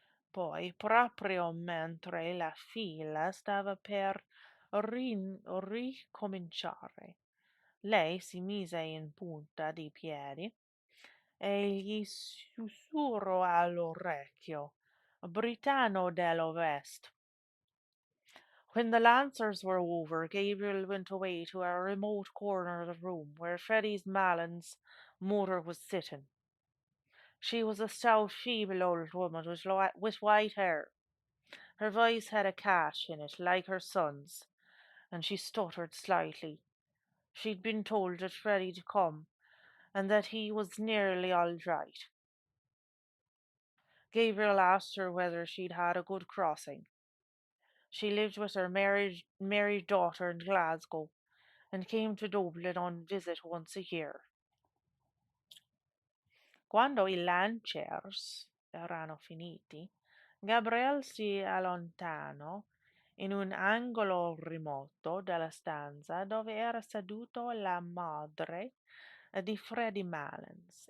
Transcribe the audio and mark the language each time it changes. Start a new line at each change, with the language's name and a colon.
Italian: Poi, proprio mentre la fila stava per ricominciare, lei si mise in punta di piedi e gli sussurrò all'orecchio, Britanno dell'Ovest.
English: When the lancers were over, Gabriel went away to a remote corner of the room where Freddie's Malins motor was sitting. She was a stout, feeble old woman with white hair. Her voice had a catch in it, like her son's, and she stuttered slightly. She'd been told that Freddie'd come, and that he was nearly all right. Gabriel asked her whether she'd had a good crossing. She lived with her married daughter in Glasgow, and came to Dublin on visit once a year.
Italian: Quando i Lanciers erano finiti, Gabriel si allontanò in un angolo remoto della stanza dove era seduto la madre di Freddie Malins.